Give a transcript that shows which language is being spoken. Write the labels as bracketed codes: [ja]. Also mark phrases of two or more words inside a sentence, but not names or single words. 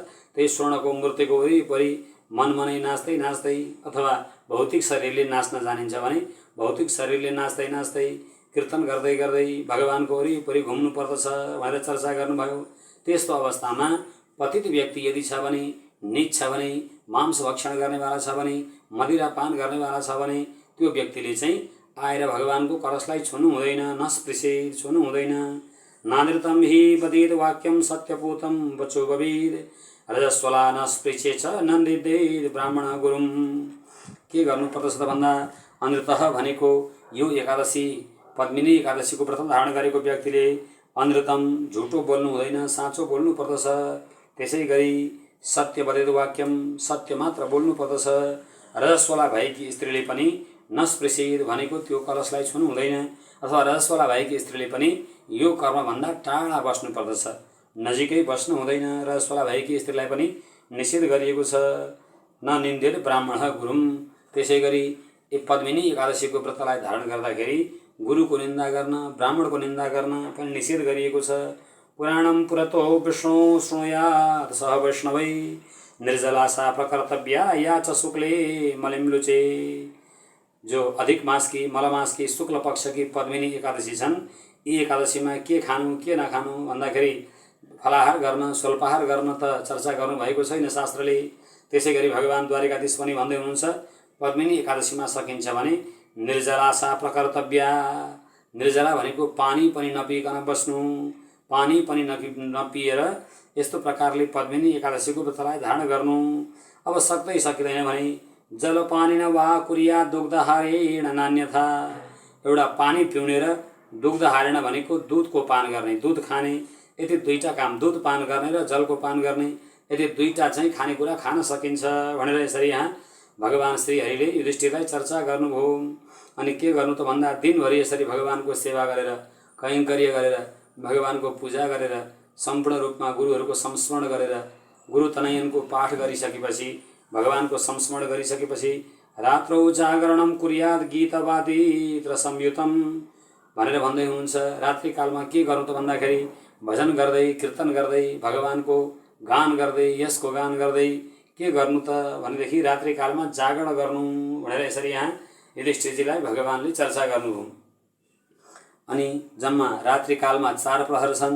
[ne] त्यही स्वर्णको मूर्तिको वरिपरि मनमनै नाच्दै नाच्दै अथवा भौतिक शरीरले नाच्न जानिन्छ भने भौतिक शरीरले नाच्दै नाच्दै कीर्तन गर्दै गर्दै भगवानको वरिपरि घुम्नु पर्दछ भनेर चर्चा गर्नुभयो। त्यस्तो अवस्थामा पतित व्यक्ति यदि छ भने, नीच छ भने, मांस भक्षण गर्नेवाला छ भने, मदिरापान गर्नेवाला छ भने त्यो व्यक्तिले चाहिँ आएर भगवानको कलशलाई छुनु हुँदैन, नस्पृशेत, छुनु हुँदैन। [sa] नानृतं हि वदेद वाक्यम सत्यपूतं वचो भवेद रजस्वला नस्पृशे च नन्दिदेद ब्राह्मण गुरुम। [ne] के गर्नुपर्दछ त भन्दा अनृतः भनेको यो एकादशी पद्मिनी एकादशीको व्रत धारण गरेको व्यक्तिले अनृतम झुटो बोल्नु हुँदैन, साँचो बोल्नु पर्दछ। त्यसै गरी [sa] सत्य वदेद वाक्यम [ne] सत्य मात्र बोल्नु पर्दछ। रजस्वला भएकी स्त्रीले पनि नस्पृशेद भनेको त्यो कलशलाई छुनु हुँदैन, अथवा रजस्वला भएकी स्त्रीले पनि यो कर्मभन्दा टाढा बस्नु पर्दछ, नजिकै बस्नु हुँदैन। रजस्वला भएकी स्त्रीलाई पनि निषेध गरिएको छ। [sa] न निन्देद ब्राह्मण गुरुम। [ne] त्यसै गरी पद्मिनी एकादशीको व्रतलाई धारण गर्दाखेरि गुरुको निन्दा गर्न, ब्राह्मणको निन्दा गर्न पनि निषेध गरिएको छ। [sa] पुराणम पुरतो विष्णु शृणुयात् सह वैष्णवै निर्जलासा प्रकर्तव्या या च शुक्ले मलिम्लुचे। [hi] जो अधिक मास की, मल मास की, शुक्ल पक्ष की [ne] पद्मिनी एकादशी छन्, यी एकादशीमा के खानु के नखानु भन्दाखेरि फलाहार गर्न, स्वल्पाहार गर्न त चर्चा गर्नुभएको छैन शास्त्रले। त्यसै गरी भगवान द्वारिकाधीश पनि भन्दै हुनुहुन्छ पद्मिनी एकादशीमा सकिन्छ भने [sa] निर्जलासा प्रकर्तव्या। [ne] निर्जला भनेको पानी पनि नपिकन बस्नु, पानी पनि नपिएर यस्तो प्रकारले पद्मिनी एकादशीको व्रतलाई धारण गर्नु। अब सक्दै सकिँदैन भने [sa] जलपानीन वा कुर्या दुग्धहारेण नान्यथा। [ne] एउटा पानी पिउने र दुग्धहारेण भनेको दुधको पान गर्ने, दुध खाने, यति दुईटा काम, दुध पान गर्ने र जलको पान गर्ने, यति दुईटा चाहिँ खानेकुरा खान सकिन्छ भनेर यसरी यहाँ भगवान श्रीहरिले युधिष्ठिरलाई चर्चा गर्नुभयो। अनि के गर्नु त भन्दा दिनभरि यसरी भगवानको सेवा गरेर, कैङ्कर्य गरेर, भगवानको पूजा गरेर, सम्पूर्ण रूपमा गुरुहरूको संस्मरण गरेर, गुरु तनयनको पाठ गरिसकेपछि, भगवानको संस्मरण गरिसकेपछि [sa] रात्रौ जागरणम कुर्याद गीतवादित्र संयुतम [ne] भनेर भन्दै हुनुहुन्छ। रात्रिकालमा के गर्नु त भन्दाखेरि भजन गर्दै, कीर्तन गर्दै, भगवानको गान गर्दै, यसको गान गर्दै के गर्नु त भनेदेखि रात्रिकालमा जागरण गर्नु भनेर यसरी यहाँ युधिष्ठिरजीलाई भगवानले चर्चा गर्नुभयो। अनि जम्मा रात्रिकालमा 4 प्रहर छन्।